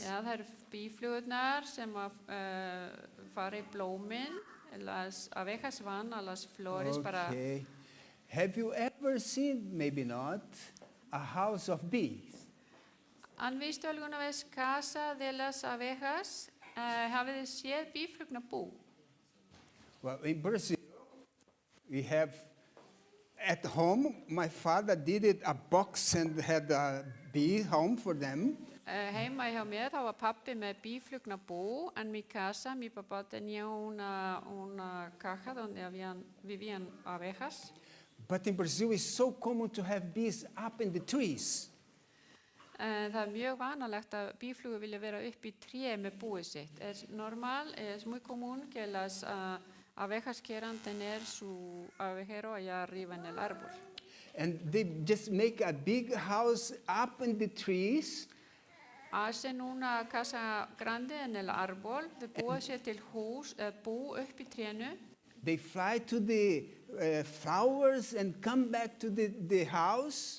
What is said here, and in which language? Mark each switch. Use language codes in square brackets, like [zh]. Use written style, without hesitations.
[is] Já, það eru bíflugurnar sem fara í blómin, [es] las abejas van a las flores para... [en] Okay. Have you ever seen, maybe not, a house of bees? [es] ¿Han visto alguna vez casa de las abejas? [is] ¿Hafið þið séð bíflugnabú? [en] Well, in Brazil, we have at home, my father did it a box and had a bee home for them. [is] Heima hjá mér þá var pappi með bíflugnabú, [es] en mi casa, mi papá tenía una caja donde vivían abejas. But in Brazil, it's so common to have bees up in the trees. [is] Það er mjög vanalegt að bíflugur vilja vera upp í tré með búið sitt. [es] Es muy común que las abejas quieran tener su abejero allá arriba en el árbol. [en] And they just make a big house up in the trees. [es] Hacen una casa grande en el árbol, [is] de búa sér til hús, bú upp í trénu. [en] They fly to the flowers and come back to the house.